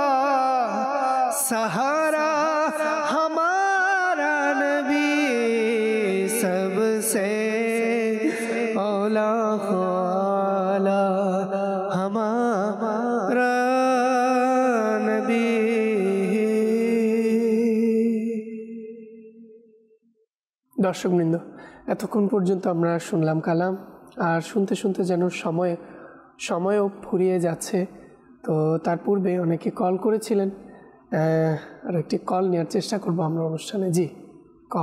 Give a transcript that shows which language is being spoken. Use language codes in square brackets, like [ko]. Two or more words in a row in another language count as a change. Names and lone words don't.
[ur] سہارا ہمارا نبی سب سے اولیٰ ہمارا نبی দর্শকবৃন্দ [bn] এতক্ষণ পর্যন্ত আমরা শুনলাম কালাম আর শুনতে শুনতে যেন সময়ও ফুরিয়ে যাচ্ছে তো তার পূর্বে অনেকে কল করেছিলেন আর একটি কল নেওয়ার চেষ্টা করব আমরা অনুষ্ঠানে জি কল